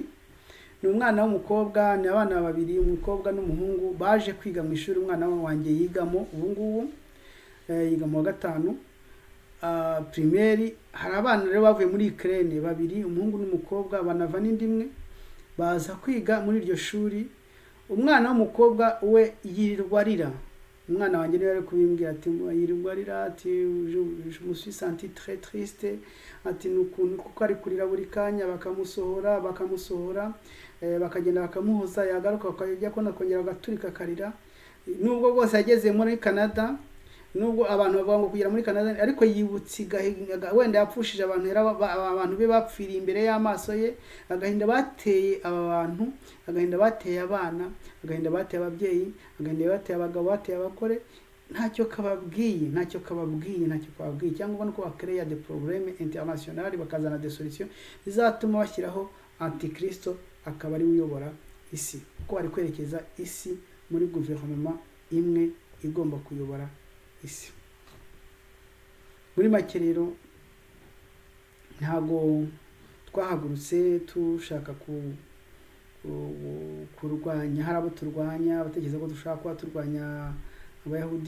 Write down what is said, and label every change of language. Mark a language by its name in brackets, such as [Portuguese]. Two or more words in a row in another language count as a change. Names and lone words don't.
[Kinyarwanda] Ni umwana w'umukobwa, ni abana babiri, umukobwa n'umuhungu, baje kwiga mu ishuri umwana wanjye yigamo ubu ngubu, yiga mu wa gatanu primaire. Hari abana rero bavuye muri Ukraine babiri, umuhungu n'umukobwa, banava n'indimwe baza kwiga muri iryo shuri. Umwana w'umukobwa we yirirwa arira, umwana wanjye niwe ari kubimbwira ati yirirwa arira, ati [French] je me suis senti très triste, [Kinyarwanda] ati nukuntu kuko ari kurira buri kanya, bakamusohora bakagenda bakamuhoza, yagaruka akajya kongera agaturika akarira. Nubwo bwose yageze muri Canada, nubwo abantu bavuga ngo kugera muri Canada, ariko yibutse wenda yapfushije abantu be bapfiriye imbere y'amaso ye, agahinda bateye aba bantu, agahinda bateye abana, agahinda bateye ababyeyi, agahinda bateye abagabo, bateye abagore. Ntacyo kababwiye cyangwa nuko bakereya [French] de problème international, [Kinyarwanda] bakazana [French] des solutions [Kinyarwanda] zizatuma bashyiraho antikristo akaba ari uyobora isi, kuko bari kwerekeza isi muri gouvernement imwe igomba kuyobora isi. Muri make rero ntago twahagurutse tushaka kurwanya, hari abo turwanya batekereza ko dushaka kuba turwanya abayahudi.